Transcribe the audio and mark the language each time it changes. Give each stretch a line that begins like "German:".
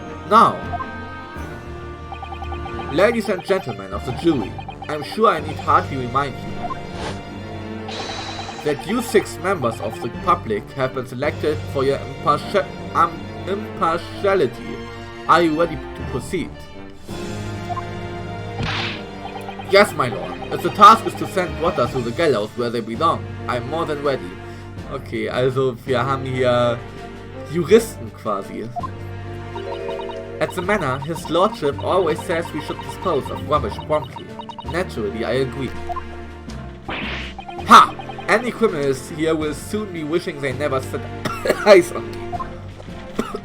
English: Now, ladies and gentlemen of the jury, I'm sure I need hardly remind you that you 6 members of the public have been selected for your impartiality. Are you ready to proceed? Yes, my lord. If the task is to send Rotter to the gallows where they belong, I'm more than ready.
German: Okay, also wir haben hier Juristen quasi.
English: At the manor, his lordship always says we should dispose of rubbish promptly. Naturally, I agree. Ha! Any criminals here will soon be wishing they never set eyes on me.